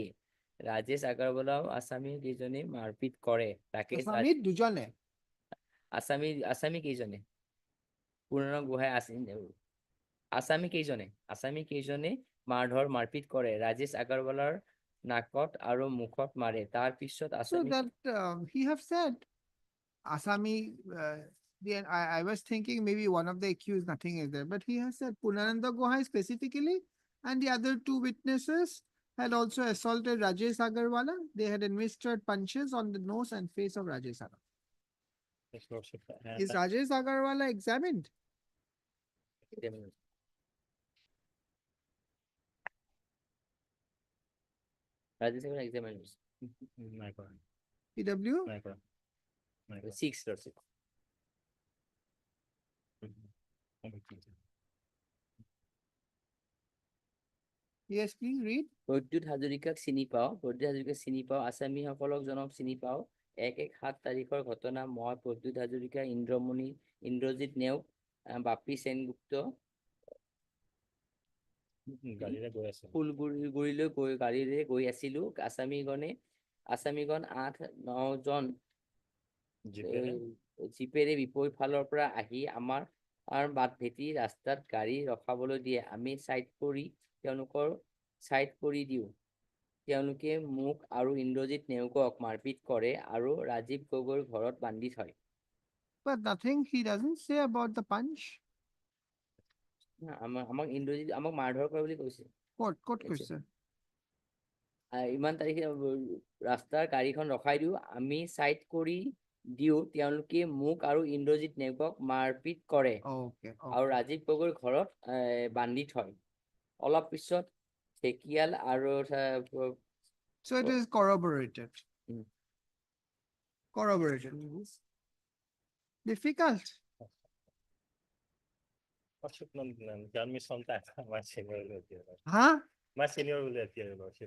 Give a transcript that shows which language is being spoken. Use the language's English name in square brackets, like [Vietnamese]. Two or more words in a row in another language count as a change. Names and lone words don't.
[Assamese] ৰাজেশ আগৰৱালাও আছামী কেইজনে মাৰপিট কৰে। আছামী কেইজনে পূৰ্ণানন্দ গোহাঁই আছামী কেইজনে মাৰপিট কৰে। ৰাজেশ আগৰৱালাৰ নাকত আৰু মুখত মাৰে। তাৰ পিছত [English] So that he have said Asami, I was thinking maybe one of the accused, nothing is there, but he has said Purnananda Gohai specifically and the other 2 witnesses had also assaulted Rajesh Agarwala. They had administered punches on the nose and face of Rajesh Agarwala. Yes, Lordship. Is Rajesh Agarwala examined? Rajya examiners. [Assamese] নাই কৰা, [English] PW? [Assamese] নাই কৰা, নাই কৰা। [English] 6, Lordship. Yes, please read. [Assamese] প্ৰদ্যুৎ হাজৰিকাক চিনি পাওঁ, প্ৰদ্যুৎ হাজৰিকাক চিনি পাওঁ, আছামীসকলক জনক চিনি পাওঁ। 1-1-7 তাৰিখৰ ঘটনা, মই প্ৰদ্যুৎ হাজৰিকা, ইন্দ্ৰমণি, ইন্দ্ৰজিৎ নেওগ, বাপি সেনগুপ্ত, গাড়ীৰে গৈ আছে। ফুলগুৰিলৈ গাড়ীৰে গৈ আছিলো। আছামীগণ 8-9 জন জিপেৰে বিপৰীত ফালৰ পৰা আহি আমাৰ বাট ভেটি ৰাস্তাত গাড়ী ৰখাবলৈ দিয়ে। আমি চাইড কৰি দিওঁ। তেওঁলোকে মোক আৰু ইন্দ্ৰজিৎ নেওগক মাৰপিট কৰে আৰু ৰাজীৱ গগৈৰ ঘৰত বান্ধি থয়। [English] But nothing he doesn't say about the punch. [Assamese] আমাক ইন্দ্ৰজিৎ আমাক মাৰধৰ কৰে বুলি কৈছে। [English] Court question. [Assamese] ইমান তাৰিখে ৰাস্তাৰ গাড়ীখন ৰখাই দিওঁ, আমি চাইড কৰি দিওঁ, তেওঁলোকে মোক আৰু ইন্দ্ৰজিৎ নেওগক মাৰপিট কৰে [English] Okay. [Assamese] আৰু ৰাজীৱ গগৈৰ ঘৰত বান্ধি থয়। অলপ পিছত ঢেকিয়াল আৰু [English] So it is corroborated. Corroborated. Difficult. Lordship, done me sometime. My senior will appear. Huh? My senior will appear, Lordship.